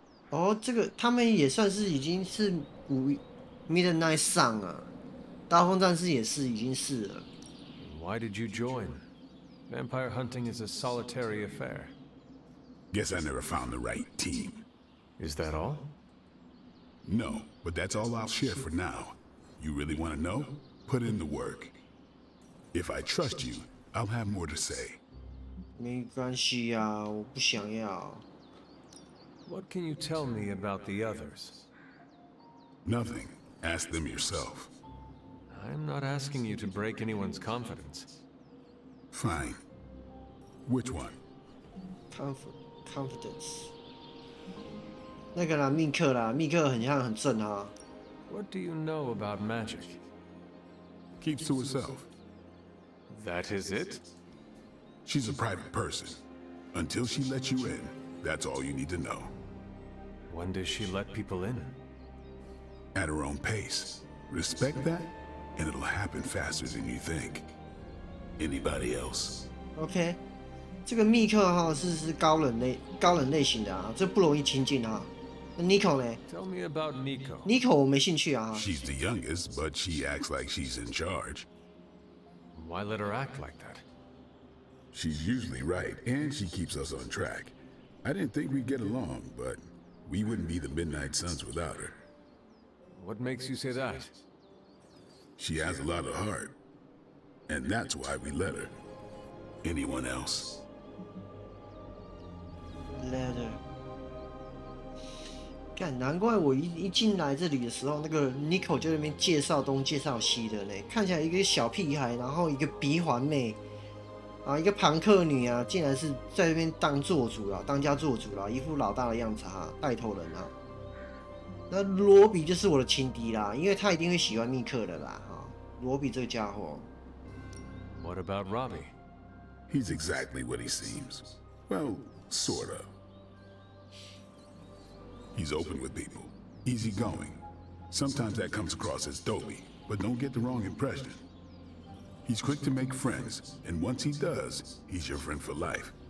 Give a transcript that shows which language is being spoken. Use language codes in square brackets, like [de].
[zh] 哦，这个他们也算是已经是Midnight Sun 了，刀锋战士也是已经是了。 [en] Why did you join? Vampire hunting is a solitary affair. Guess I never found the right team. Is that all? No, but that's all I'll share for now. You really want to know? Put in the work. If I trust you, I'll have more to say. [zh] 没关系啊，我不想要。 [en] What can you tell me about the others? Nothing. Ask them yourself. I'm not asking you to break anyone's confidence. Fine. Which one? Confidence. [zh] 那个啦，密克啦，密克很像很正啊。 [en] What do you know about magic? Keeps to herself. That is it? She's a private person. Until she lets you in, that's all you need to know. When does she let people in? At her own pace. Respect that, and it'll happen faster than you think. Anybody else? [zh] OK， 这个密克哈是高冷类型的啊，这不容易亲近啊。那 Nico 呢 [en] ？Tell me about Nico. [zh] Nico 我没兴趣啊。 [en] She's the youngest, but she acts like she's in charge. Why let her act like that? She's usually right, and she keeps us on track. I didn't think we'd get along, but we wouldn't be the Midnight Suns without her. What makes you say that? She has a lot of heart, and that's why we let her. Anyone else? Letter。 [zh] 干，难怪我一进来这里的时候，那个 Nico 就在那边介绍东介绍西的嘞，看起来一个小屁孩，然后一个鼻环妹，啊，一个庞克女啊，竟然是在这边当做主啦，当家做主啦，一副老大的样子哈，带头人啊。那罗比就是我的情敌啦，因为他一定会喜欢密克的啦，哈，罗比这个家伙。 [en] What about Robbie? He's exactly what he seems. Well, sort of. He's open with people, easygoing. Sometimes that comes across as dopey, but don't get the wrong impression. He's quick to make friends, and once he does, he's your friend for life.